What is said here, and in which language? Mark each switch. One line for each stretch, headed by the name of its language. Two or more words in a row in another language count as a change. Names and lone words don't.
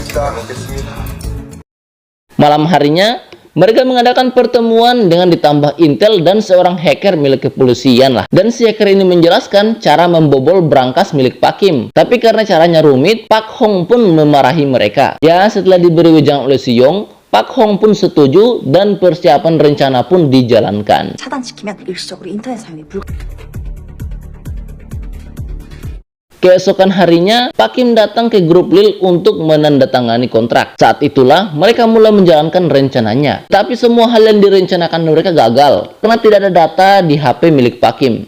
Indonesian: Malam harinya, mereka mengadakan pertemuan dengan ditambah intel dan seorang hacker milik kepolisian lah. Dan si hacker ini menjelaskan cara membobol brankas milik Pak Kim. Tapi karena caranya rumit, Pak Hong pun memarahi mereka. Ya, setelah diberi wejangan oleh si Yong, Pak Hong pun setuju dan persiapan rencana pun dijalankan.
Korean: 차단시키면 일시적으로 인터넷 사용이
Indonesian: Keesokan harinya, Pak Kim datang ke grup Lil untuk menandatangani kontrak. Saat itulah, mereka mulai menjalankan rencananya. Tapi semua hal yang direncanakan mereka gagal, karena tidak ada data di HP milik Pak Kim.